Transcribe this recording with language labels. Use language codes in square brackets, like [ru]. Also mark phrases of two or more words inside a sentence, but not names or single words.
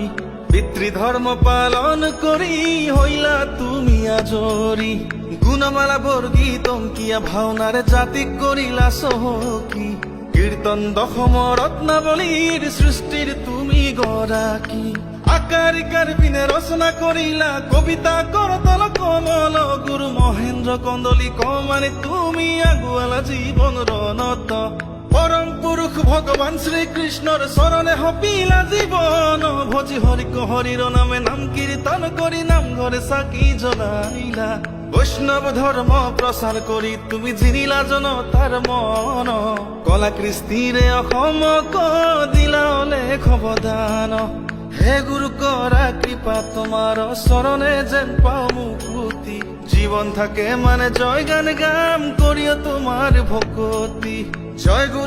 [as] পিতৃধৰ্ম পালন কৰি হইলা তুমি আজৰি। গুণমালা বৰ্গীত অংকিয়া ভাওনাৰে জাতিক কৰিলা চহকী। কীৰ্তন দশম ৰত্নাৱলীৰ সৃষ্টিৰ তুমি গৰাকী। কারিকার বিনে রচনা করিলা কবিতা করতল কমল গুরু মহেন্দ্র কন্দলি কমানে তুমি আগুয়ালা জীবন রনত পরম পুরুষ ভগবান শ্রীকৃষ্ণর শরণে হপিলা জীবন ভজি হরিক হরির নামে নাম কীর্তন করি নাম ঘরে সাকি জ্বলাইলা বৈষ্ণৱ ধৰ্ম প্ৰচাৰ কৰি তুমি জিনিলা জনতাৰ মন কলা কৃষ্টিৰে অসমক দিলা অলেখ অৱদান হে গুৰু কৰা কৃপা তোমাৰ চৰণে যেন পাওঁ মুকুতি জীৱন থাকে মানে জয় গান গাম কৰিও তোমাৰ ভকতি জয় গুৰু